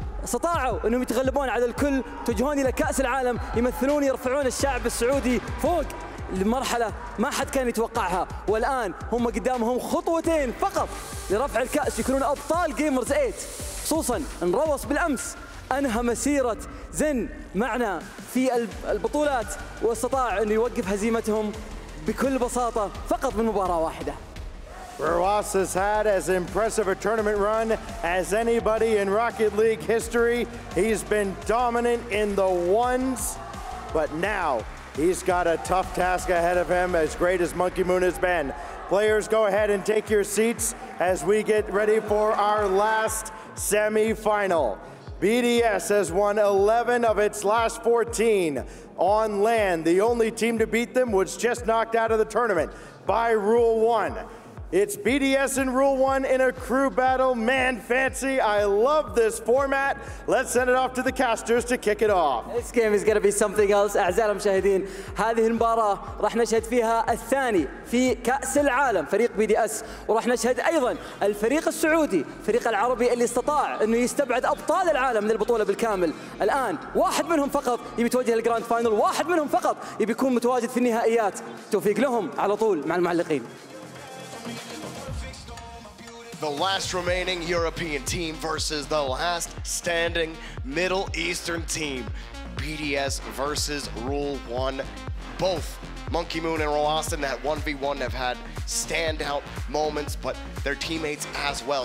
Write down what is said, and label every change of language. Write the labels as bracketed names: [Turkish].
[Arabic] استطاعوا انهم يتغلبون على الكل، يتوجهون الى كأس العالم، يمثلون يرفعون الشعب السعودي فوق لمرحلة ما حد كان يتوقعها، والآن هم قدامهم خطوتين فقط لرفع الكأس، يكونون أبطال جيمرز 8، خصوصاً أن روص بالأمس أنهى مسيرة زن معنا في البطولات، واستطاع أن يوقف هزيمتهم بكل بساطة فقط من مباراة واحدة. [English] Ross has had as impressive a tournament run as anybody in Rocket League history. He's been dominant in the ones, but now he's got a tough task ahead of him, as great as Monkey Moon has been. Players, go ahead and take your seats as we get ready for our last semi-final. BDS has won 11 of its last 14 on land. The only team to beat them was just knocked out of the tournament by Rule 1. It's BDS and Rule 1 in a crew battle. Man, fancy. I love this format. Let's send it off to the casters to kick it off. This game is going to be something else. [Arabic] أعزائي المشاهدين، هذه المباراة راح نشهد فيها الثاني في كأس العالم فريق BDS، وراح نشهد أيضا الفريق السعودي، الفريق العربي اللي استطاع إنه يستبعد أبطال العالم من البطولة بالكامل. الآن واحد منهم فقط يبي يتوجه للجراند فاينل، واحد منهم فقط يبي يكون متواجد في النهائيات. توفيق لهم على طول مع المعلقين. [English] The last remaining European team versus the last standing Middle Eastern team. BDS versus Rule 1. Both Monkey Moon and Rolastin, that 1v1, have had standout moments, but their teammates as well.